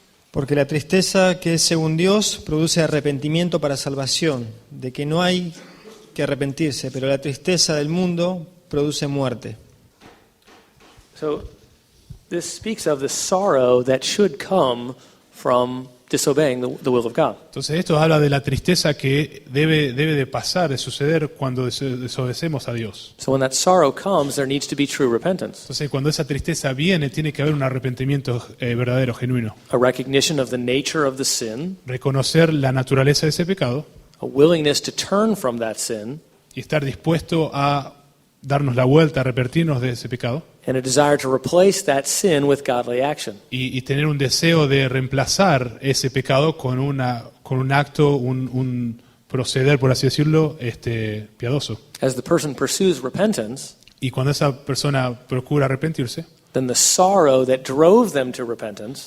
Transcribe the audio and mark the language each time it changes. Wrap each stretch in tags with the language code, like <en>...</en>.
<es>Porque la tristeza que es según Dios produce arrepentimiento para salvación, de que no hay que arrepentirse, pero la tristeza del mundo produce muerte.</es> <en>So this speaks of the sorrow that should come from disobeying the will of God.</en> <es>Entonces esto habla de la tristeza que debe de pasar, de suceder cuando desobedecemos a Dios.</es> <en>So when that sorrow comes, there needs to be true repentance,</en> <es>Entonces cuando esa tristeza viene, tiene que haber un arrepentimiento verdadero, genuino.</es> <en>a recognition of the nature of the sin,</en> <es>Reconocer la naturaleza de ese pecado</es> <en>a willingness to turn from that sin,</en> <es>y estar dispuesto a darnos la vuelta, a arrepentirnos de ese pecado</es> <en>and a desire to replace that sin with godly action.</en> <es>y tener un deseo de reemplazar ese pecado con un acto, un proceder, por así decirlo, piadoso.</es> <en>As the person pursues repentance,</en> <es>Y cuando esa persona procura arrepentirse,</es> <en>then the sorrow that drove them to repentance</en>